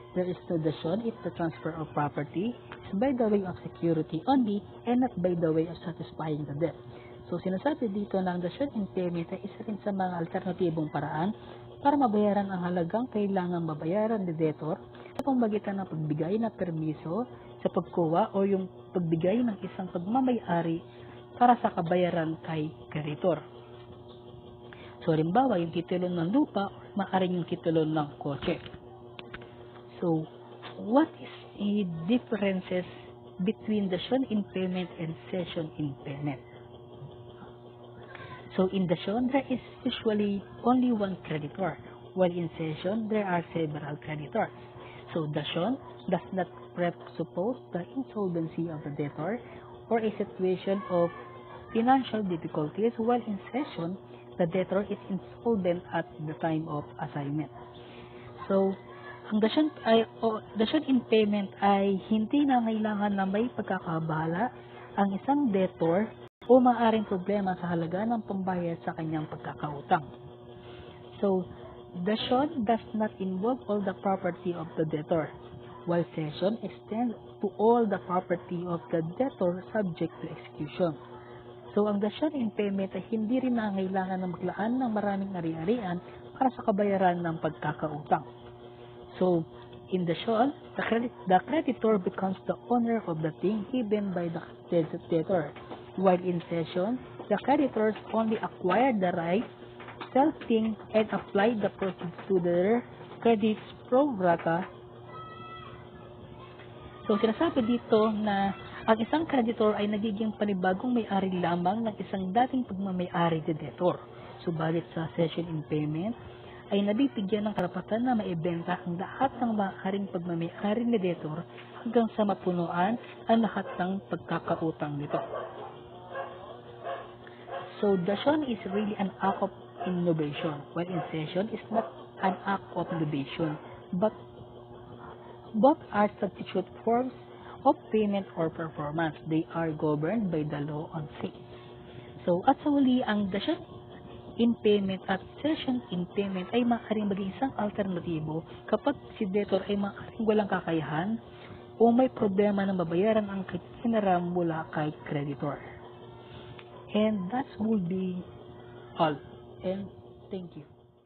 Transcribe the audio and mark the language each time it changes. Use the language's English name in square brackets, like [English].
[English] There is no Dacion if the transfer of property is by the way of security only and not by the way of satisfying the debt. [Filipino] So, sinasabi dito na ang Dacion in payment ay isa rin sa mga alternatibong paraan para mabayaran ang halagang kailangang mabayaran ni debtor sa pamamagitan ng pagbigay ng permiso sa pagkuha o yung pagbigay ng isang pagmamayari para sa kabayaran kay creditor. So, halimbawa, yung titulo ng lupa o maaaring yung titulo ng kotse. [English] So, what is the differences between Dacion in payment and cession in payment? So, in Dacion, there is usually only one creditor, while in cession, there are several creditors. So, Dacion does not presuppose the insolvency of the debtor or a situation of financial difficulties, while in cession, the debtor is insolvent at the time of assignment. [Filipino] So, ang Dacion in payment ay hindi na kailangan na may pagkakabahala ang isang debtor o maaaring problema sa halaga ng pambayad sa kanyang pagkakautang. [English] So, Dacion does not involve all the property of the debtor, while cession extends to all the property of the debtor subject to execution. [Filipino] So, ang Dacion in payment ay hindi rin nangangailangan na maglaan ng maraming ari-arian para sa kabayaran ng pagkakautang. [English] So, in Dacion, the creditor becomes the owner of the thing given by the debtor, while in cession, the creditors only acquire the right, sell thing, and apply the proceeds to their credits pro rata. [Filipino] So, sinasabi dito na ang isang creditor ay nagiging panibagong may-ari lamang ng isang dating pagmamayari ni debtor. Subalit sa cession in payment, ay nabibigyan ng karapatan na maibenta ang lahat ng maaaring pagmamayari ni debtor hanggang sa mapunuan ang lahat ng pagkakautang nito. [English] So, Dacion is really an act of innovation, while in cession is not an act of innovation, but both are substitute forms of payment or performance. They are governed by the law on sales. [Filipino] So, at sa huli, ang Dacion in payment at cession in payment ay maaaring maging isang alternatibo kapag si debtor ay maaaring walang kakayahan o may problema na mabayaran ang hiniram mula kay creditor. [English] And that will be all. And thank you.